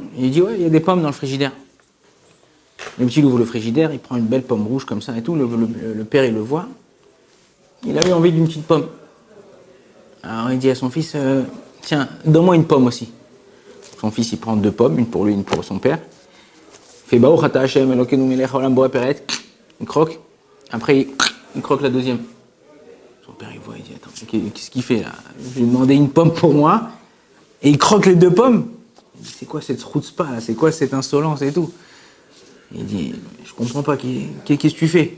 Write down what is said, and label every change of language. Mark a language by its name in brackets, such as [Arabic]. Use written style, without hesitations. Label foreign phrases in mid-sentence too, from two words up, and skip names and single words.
[French] Il dit, ouais, il y a des pommes dans le frigidaire. Le petit ouvre le frigidaire, il prend une belle pomme rouge comme ça et tout, le père il le voit, il avait envie d'une petite pomme. Alors il dit à son fils, tiens, donne-moi une pomme aussi. Son fils il prend 2 pommes, une pour lui, une pour son père. Il fait [Hebrew] ברוך אתה ה' אלוקינו מלך העולם בורא פרי. [French] Il croque, après il croque la deuxième. Son père il voit, il dit, attends, qu'est-ce qu'il fait là? Je lui ai demandé une pomme pour moi, et il croque les 2 pommes. Il dit, c'est quoi cette chutzpah là? C'est quoi cette insolence et tout? Il dit, je comprends pas, qu'est-ce que tu fais?